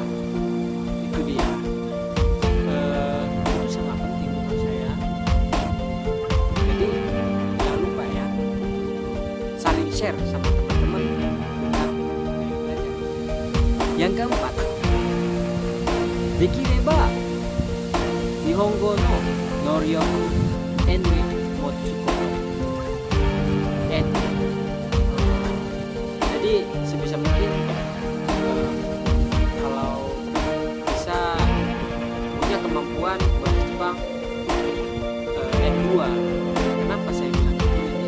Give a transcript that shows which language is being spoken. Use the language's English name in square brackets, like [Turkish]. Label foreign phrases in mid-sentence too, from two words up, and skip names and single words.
[Indonesian] Itu dia. Itu sangat penting menurut saya. Jadi jangan lupa ya, saling share sama teman-teman tentang belajar. Yang keempat, [Japanese] できれば 日本語 の 能力 enri 持つこと. [Indonesian] Jadi sebisa mungkin kalau bisa punya kemampuan bahasa Jepang N2. Kenapa saya bilang ini?